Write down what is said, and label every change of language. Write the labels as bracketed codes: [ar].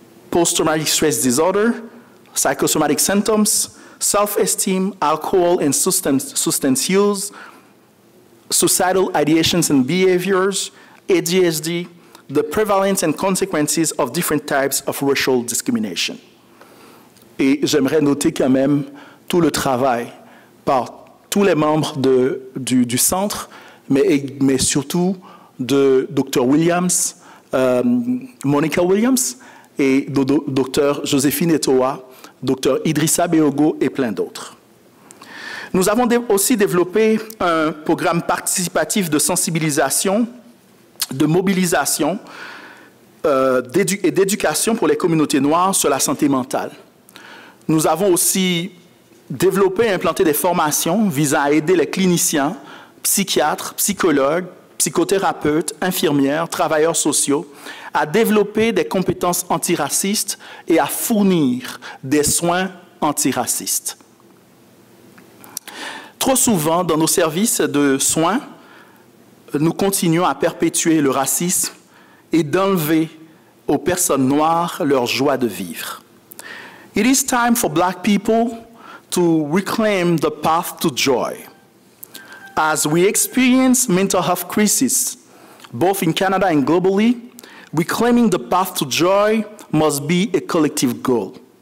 [en] post-traumatic stress disorder, psychosomatic symptoms, self-esteem, alcohol and substance use, suicidal ideations and behaviors, ADHD, the prevalence and consequences of different types of racial discrimination. [fr] Et j'aimerais noter quand même tout le travail par tous les membres du centre, mais surtout de Dr. Williams, Monica Williams, et de Dr. Joséphine Etoa, Dr. Idrissa Beogo et plein d'autres. Nous avons aussi développé un programme participatif de sensibilisation, de mobilisation et d'éducation pour les communautés noires sur la santé mentale. Nous avons aussi développé et implanté des formations visant à aider les cliniciens psychiatres, psychologues, psychothérapeutes, infirmières, travailleurs sociaux, à développer des compétences antiracistes et à fournir des soins antiracistes. Trop souvent, dans nos services de soins, nous continuons à perpétuer le racisme et d'enlever aux personnes noires leur joie de vivre. [en] It is time for Black people to reclaim the path to joy. As we experience mental health crisis, both in Canada and globally, reclaiming the path to joy must be a collective goal.